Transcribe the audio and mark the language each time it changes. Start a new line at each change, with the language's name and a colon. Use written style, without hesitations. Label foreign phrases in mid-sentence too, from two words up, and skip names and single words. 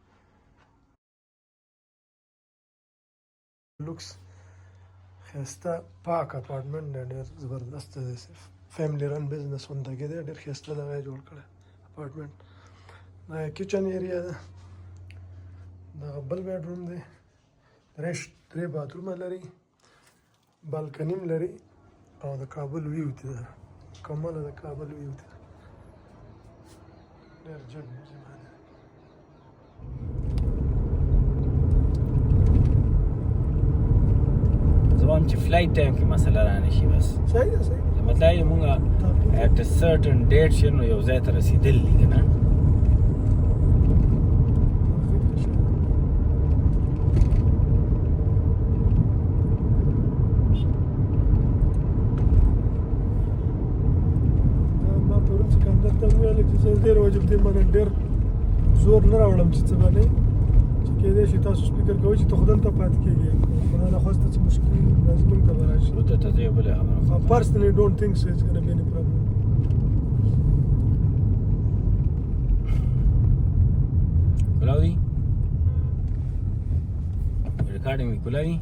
Pashto: لوکس ښایسته پاک اپارټمنټ دی ډېر زبردست دی
English: family run business
Pashto: غوندې دی ډېر ښایسته دغه یې جوړ کړی اپارټمنټ دا
English: kitchen area
Pashto: ده دغه بل
English: bed room
Pashto: دی درې باترومه لري بالکني هم لري او د کابل ویو ته ده کمله د کابل ویو ته ډېر جګ زمان چې فلایټ ټایم کې مسله را نه شي بس صحیح ده صحیح ده مطلب یې مونږ
English: at a certain date
Pashto: چې نو یو ځای ته رسېدل دي که نه ډېر واجب دی باندې ډېر زور نه راوړم چې څه باندې چې کېدای شي تاسو فکر کوئ چې ته خو دلته پاتې کېږې خدای نخواسته څه مشکل راځي موږ ته به راشي ورته ته زه یو بله خبره
English: personally don't think so it's gonna be any problem
Pashto: کلاو دي ریکارډینګ مې کلا دي